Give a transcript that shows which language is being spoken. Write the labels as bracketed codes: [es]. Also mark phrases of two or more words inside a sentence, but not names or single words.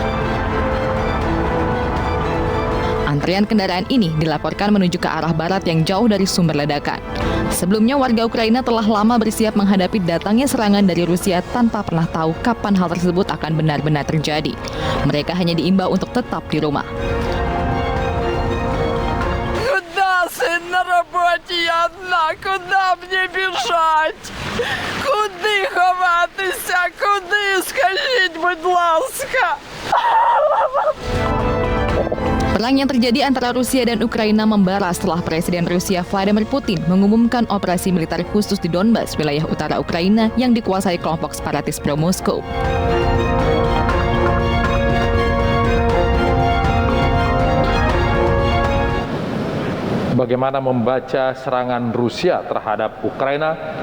[id] Antrian kendaraan ini dilaporkan menuju ke arah barat yang jauh dari sumber ledakan. Sebelumnya, warga Ukraina telah lama bersiap menghadapi datangnya serangan dari Rusia tanpa pernah tahu kapan hal tersebut akan benar-benar terjadi. Mereka hanya diimbau untuk tetap di rumah. [ru] Куда, сын, на работе я одна? Куда мне бежать? [uk] Куди ховатися? Куди? Скажіть, будь ласка. [id] Perang yang terjadi antara Rusia dan Ukraina membara setelah Presiden Rusia Vladimir Putin mengumumkan operasi militer khusus di Donbas, wilayah utara Ukraina yang dikuasai kelompok separatis pro-Moskow. Bagaimana membaca serangan Rusia terhadap Ukraina?